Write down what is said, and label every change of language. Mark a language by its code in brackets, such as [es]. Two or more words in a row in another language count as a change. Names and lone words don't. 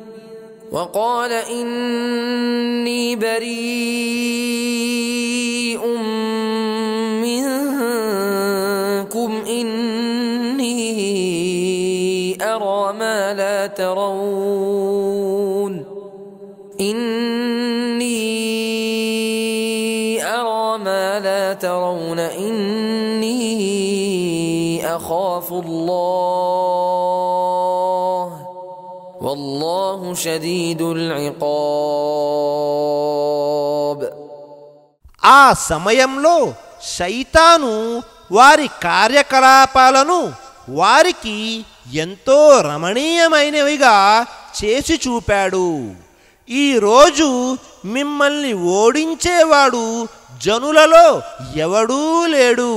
[ar] إني أرى ما لا ترون إني أخاف الله والله شديد العقاب. [te] ఆ సమయంలో శైతాను వారి కార్యకలాపాలను వారికి ఎంతో రమణీయమైనవిగా చేసి చూపాడు. ఈరోజు మిమ్మల్ని ఓడించేవాడు జనులలో ఎవడూ లేడు.